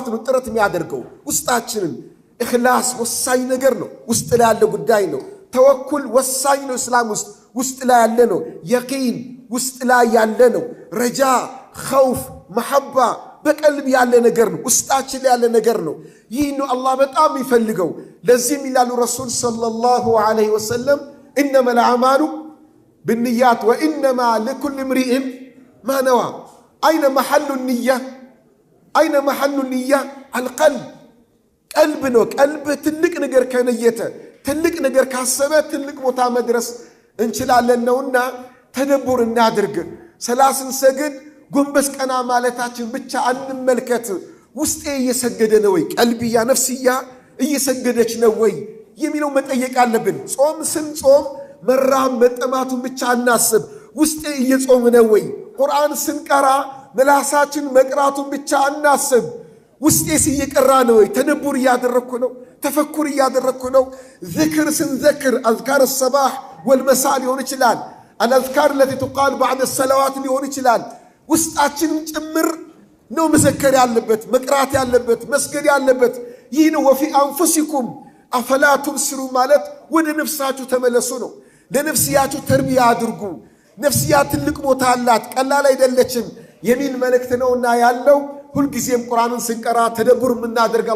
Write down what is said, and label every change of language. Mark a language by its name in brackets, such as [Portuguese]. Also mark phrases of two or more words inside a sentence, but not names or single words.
[Amharic] ነው ጥረት የሚያደርገው። ውስጣችንን ኢኽላስ ወሳኝ ነገር ነው። ውስጥ ላይ ያለ ጉዳይ ነው። ተወኩል ወሳኝ ነው። እስላም ውስጥ ላይ ያለ ነው። የቂን ውስጥ ላይ ያለ ነው። ረጃ፣ ኸውፍ፣ መሐባ በቀልብ ያለ ነገር ነው። ውስጣችን ላይ ያለ ነገር ነው። ይህ ነው አላህ በጣም ይፈልገው። ለዚህም ይላሉ ረሱል [Arabic] صلى الله عليه وسلم إنما الأعمال بالنيات وإنما لكل امرئ ما نوى. أين محل النية؟ أين محل النية؟ القلب. [Amharic] قلب ነው። ቀልብ ትልቅ ነገር ከነየተ ትልቅ ነገር ካሰበ ትልቅ ቦታ መድረስ እንችላለን ነውና ተደቡር እናድርግ። ሰላስን ሰግድ ጎንበስ ቀና ማለታችን ብቻ አንመልከት። ውስጤ እየሰገደ ነው ወይ? ቀልብያ ነፍስያ እየሰገደች ነው ወይ የሚለው መጠየቅ አለብን። ጾም ስንጾም መራም መጠማቱን ብቻ እናስብ። ውስጤ እየጾም ነው ወይ? ቁርአን ስንቀራ ምላሳችን መቅራቱን ብቻ እናስብ። ውስጤስ እየቀራ ነው ወይ? ተደቡር እያደረኩ ነው? ተፈኩር እያደረኩ ነው? ذክር ስንዘክር [Arabic] أذكار الصباح والمساء [Amharic] ሊሆን ይችላል። [Arabic] الأذكار التي تقال بعد الصلوات [Amharic] ሊሆን ይችላል። ውስጣችንን ጭምር ነው መዘከር ያለበት መቅራት ያለበት መስገድ ያለበት ይህ ነው [Arabic] وفي أنفسكم أفلا تبصرون [Amharic] ማለት ወደ ነፍሳችሁ ተመለሱ ነው ለነፍስያችሁ ተርቢያ አድርጉ ነፍስያ ትልቅ ቦታ አላት ቀላል አይደለችም የሚል መልእክት ነውና ያለው ሁሉ ጊዜም ቁርአንን ስንቀራ ተደብር ምናደርግ